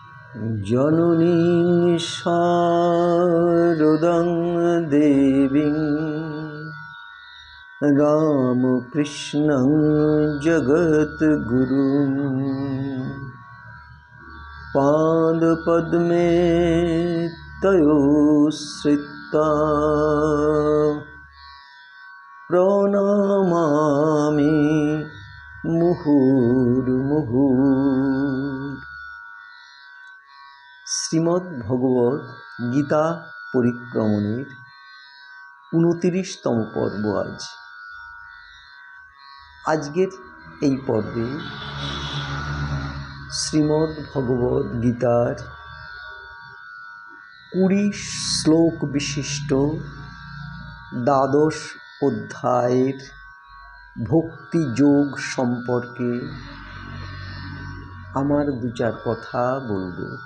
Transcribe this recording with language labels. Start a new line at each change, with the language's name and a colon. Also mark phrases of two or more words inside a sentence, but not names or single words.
Sanskrit: जननीं शारदां देवीं रामकृष्णं जगद्गुरुं पादपद्मे तयोः श्रित्वा प्रणमामि मुहुर्मुहुः।
Bangla: শ্রীমদ্ ভগবদ্ গীতা পরিক্রমণের 29তম পর্ব আজকের এই পর্বে শ্রীমদ্ ভগবদ্ গীতার 20 শ্লোক বিশিষ্ট দ্বাদশ অধ্যায়ের ভক্তিযোগ সম্পর্কে আমার দু চার কথা বলবো।